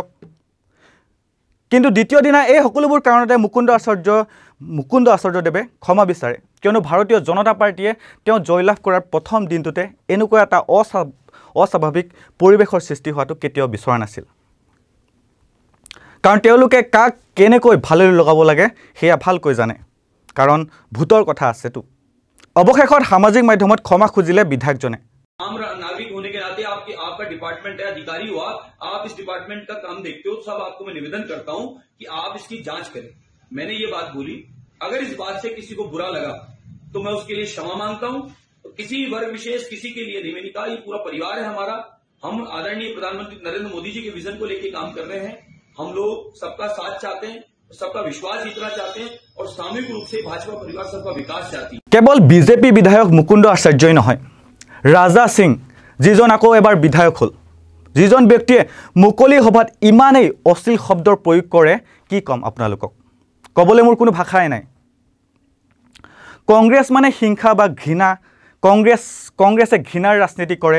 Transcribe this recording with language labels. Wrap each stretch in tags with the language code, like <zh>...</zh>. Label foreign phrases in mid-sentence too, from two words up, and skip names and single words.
<as>কিন্তু দ্বিতীয় দিনা এই সকলোবোৰ কাৰণতে মুকুন্দ আচাৰ্যদেৱে ক্ষমা বিচাৰে, কিয়নো ভাৰতীয় জনতা পাৰ্টীয়ে তেওঁ জয়লাভ কৰাৰ প্ৰথম দিনটোতে এনেকুৱা এটা অস্বাভাৱিক পৰিৱেশৰ সৃষ্টি হোৱাটো কেতিয়াও বিচৰা নাছিল। কাৰণ তেওঁলোকে কাক কেনেকৈ ভাললৈ লগাব লাগে সেয়া ভালকৈ জানে, কাৰণ ভোটৰ কথা আছেতো। অৱশেষত সামাজিক মাধ্যমত ক্ষমা খুজিলে বিধায়কজনে।</as> <hi>आम नागरिक होने के नाते आपका डिपार्टमेंट है, अधिकारी हुआ, आप इस डिपार्टमेंट का काम देखते हो, सब आपको मैं निवेदन करता हूं कि आप इसकी जांच करें। मैंने ये बात बोली, अगर इस बात से किसी को बुरा लगा तो मैं उसके लिए क्षमा मांगता हूं। तो किसी वर्ग विशेष किसी के लिए नहीं, मैंने कहा ये पूरा परिवार है हमारा। हम आदरणीय प्रधानमंत्री नरेंद्र मोदी जी के विजन को लेकर काम कर रहे हैं। हम लोग सबका साथ चाहते हैं, सबका विश्वास जीतना चाहते हैं, और सामूहिक रूप से भाजपा परिवार सबका विकास चाहती है। केवल बीजेपी विधायक</hi> <as>मुकुंद आचार्यই নহয়, ৰাজা সিং যিজন আকৌ এবাৰ বিধায়ক হ'ল, যিজন ব্যক্তিয়ে মুকলি সভাত ইমানেই অশ্লীল শব্দৰ প্ৰয়োগ কৰে, কি ক'ম আপোনালোকক? ক'বলৈ মোৰ কোনো ভাষাই নাই। কংগ্ৰেছ মানে হিংসা বা ঘৃণা, কংগ্ৰেছে ঘৃণাৰ ৰাজনীতি কৰে।</as>